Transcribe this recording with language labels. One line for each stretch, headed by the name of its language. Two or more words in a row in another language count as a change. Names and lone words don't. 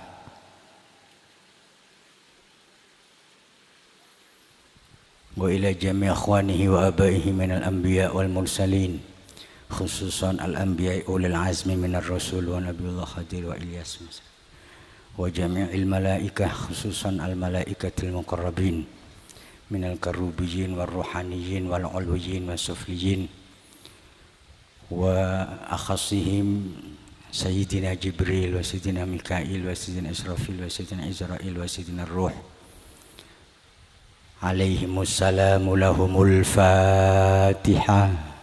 Arabic: وإلى جميع إخوانه وآبائه من الأنبياء والمرسلين، خصوصا الأنبياء أولي العزم من الرسل ونبي الله خضر وإلياس وجميع الملائكة، خصوصا الملائكة المقربين من الكروبيين والروحانيين والعلويين والسفليين وأخصهم سيدنا جبريل وسيدنا ميكائيل وسيدنا إسرافيل وسيدنا عزرائيل وسيدنا روح عليهم السلام لهم الفاتحة.